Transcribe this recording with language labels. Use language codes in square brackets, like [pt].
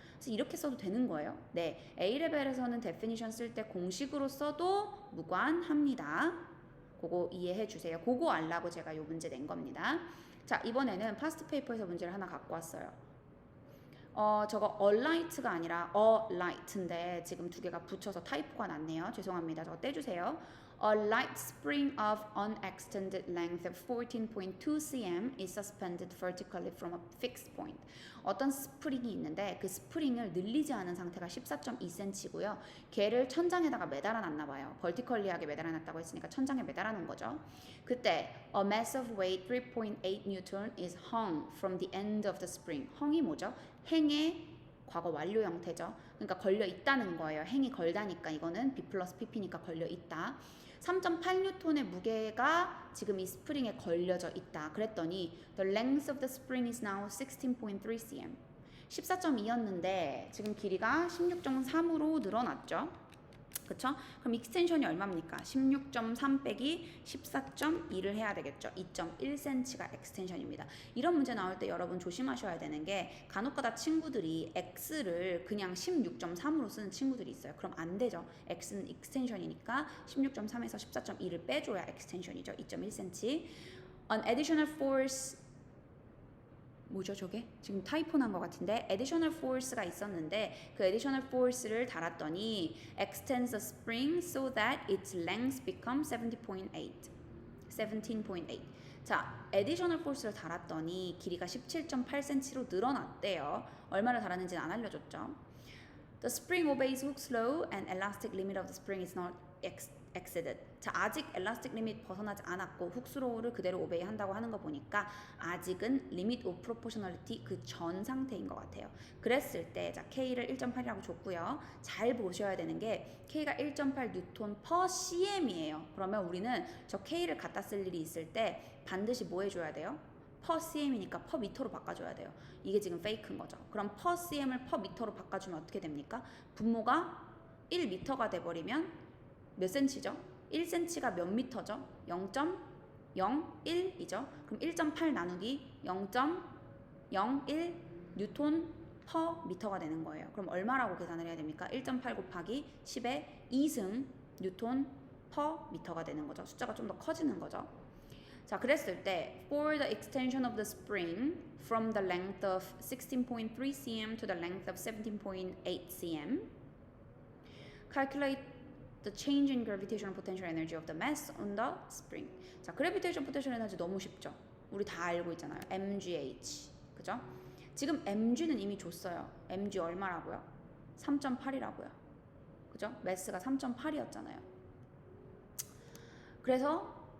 [ko] 그래서 이렇게 써도 되는 거예요. 네, A레벨에서는 definition 쓸 때 공식으로 써도 무관합니다. 그거 이해해 주세요. 그거 알라고 제가 이 문제 낸 겁니다. 자, 이번에는 파스트 페이퍼에서 문제를 하나 갖고 왔어요. 저거 alight가 아니라 alight인데 지금 두 개가 붙여서 타이포가 났네요. 죄송합니다. 저거 떼주세요. [en] A light spring of unextended length of 14.2 cm is suspended vertically from a fixed point. [ko] 어떤 스프링이 있는데 그 스프링을 늘리지 않은 상태가 14.2cm고요. 걔를 천장에다가 매달아 놨나 봐요. 벌티컬리하게 매달아 놨다고 했으니까 천장에 매달아 놓은 거죠. 그때 [en] a mass of weight 3.8 Newton is hung from the end of the spring. [ko] hung이 뭐죠? 행의 과거 완료 형태죠. 그러니까 걸려 있다는 거예요. 행이 걸다니까 이거는 B 플러스 PP니까 걸려 있다. 3.8N의 무게가 지금 이 스프링에 걸려져 있다. 그랬더니 [en] the length of the spring is now 16.3 cm. [ko] 14.2였는데 지금 길이가 16.3으로 늘어났죠. 그쵸? 그럼 익스텐션이 얼마입니까? 16.3 빼기 14.2를 해야 되겠죠. 2.1cm가 익스텐션입니다. 이런 문제 나올 때 여러분 조심하셔야 되는 게 간혹가다 친구들이 x를 그냥 16.3으로 쓰는 친구들이 있어요. 그럼 안 되죠. x는 익스텐션이니까 16.3에서 14.2를 빼줘야 익스텐션이죠. 2.1cm. [en] An additional force [ko] 뭐죠 저게? 지금 타이포 난 것 같은데 additional force가 있었는데 그 additional force를 달았더니 [en] extends the spring so that its length becomes 17.8 [ko] 자, additional force를 달았더니 길이가 17.8cm로 늘어났대요. 얼마를 달았는지는 안 알려줬죠. [en] The spring obeys Hooke's law and elastic limit of the spring is not exceeded. [ko] 자, 아직 엘라스틱 리밋 벗어나지 않았고 훅스로우를 그대로 오베이 한다고 하는 거 보니까 아직은 리밋 오브 프로포셔널리티 그 전 상태인 것 같아요. 그랬을 때 자, K를 1.8이라고 줬고요. 잘 보셔야 되는 게 K가 1.8 뉴턴 per CM이에요. 그러면 우리는 저 K를 갖다 쓸 일이 있을 때 반드시 뭐 해줘야 돼요? per CM이니까 per 미터로 바꿔줘야 돼요. 이게 지금 페이크인 거죠. 그럼 per CM을 per 미터로 바꿔주면 어떻게 됩니까? 분모가 1미터가 돼버리면 몇 센치죠? 1cm가 몇 미터죠? 0.01이죠. 그럼 1.8 나누기 0.01 뉴턴 퍼 미터가 되는 거예요. 그럼 얼마라고 계산을 해야 됩니까? 1.8 곱하기 10의 2승 뉴턴 퍼 미터가 되는 거죠. 숫자가 좀 더 커지는 거죠. 자, 그랬을 때 [en] for the extension of the spring from the length of 16.3 cm to the length of 17.8 cm calculate the change in gravitational potential energy of the mass on the spring. [ko] 자, gravitational potential energy 너무 쉽죠. 우리 다 알고 있잖아요. mgh. 그죠? 지금 mg는 이미 줬어요. mg 얼마라고요? 3.8이라고요. 그죠? mass가 3.8이었잖아요. 그래서